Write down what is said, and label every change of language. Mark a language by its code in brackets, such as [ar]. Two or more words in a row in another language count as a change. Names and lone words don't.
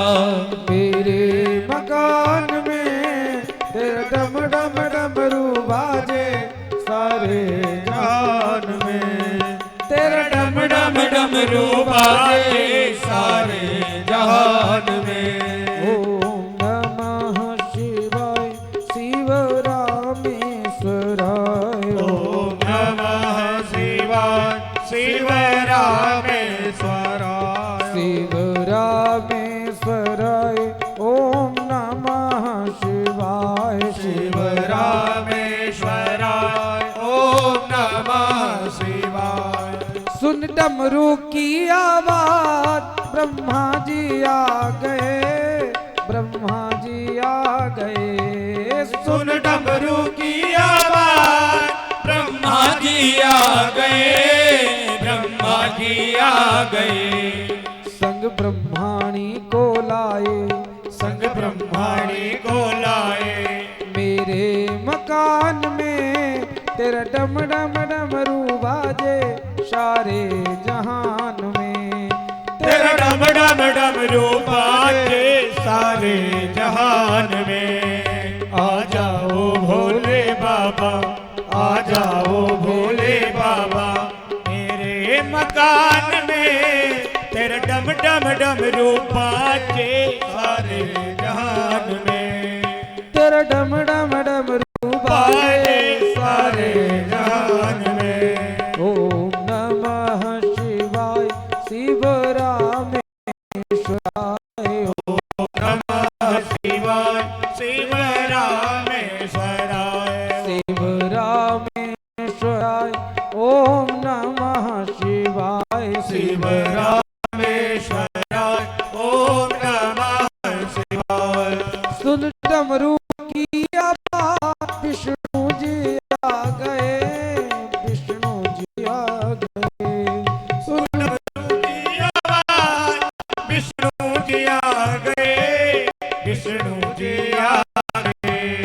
[hi] मेरे मकान में तेरा डम डम डमरू बाजे सारे जहान में। तेरा डम डम डमरू बाजे सारे जहान में। [sa] ओम नमः शिवाय शिव रामेश्वराय। ओम नमः शिवाय शिव रामेश्वराय। शिव रामेश्वराय। ओम नमः शिवाय शिव रामेश्वराय। ओम नमः शिवाय। [hi] सुन डमरू की आवाज ब्रह्मा जी आ गए, ब्रह्मा जी आ गए। सुन डमरू की आवाज, ब्रह्मा जी आ गए, ब्रह्मा जी आ गए। संग ब्रह्माणी को लाए, संग ब्रह्माणी को लाए। मेरे मकान में तेरा डम डम डमरू बाजे सारे जहान में। तेरा डम डम डमरू बाजे सारे जहान में। आ जाओ भोले बाबा, आ जाओ भोले बाबा, मेरे मकान में तेरा डम डम डमरू बाजे सारे जहान में। तेरा डम डम डमरू बाजे सारे जहान में। [sa] ओम नमः शिवाय शिव रामेश्वराय। ओम नमः शिवाय शिव रामेश्वराय। शिव रामेश्वराय ओम नमः शिवाय। शिव रामेश्वराय ओम नमः शिवाय। [hi] सुन डमरू की आवाज विष्णु जी आ गए, विष्णु जी आ गए। सुन डमरू की आवाज विष्णु जी आ गए, विष्णु जी आ गए।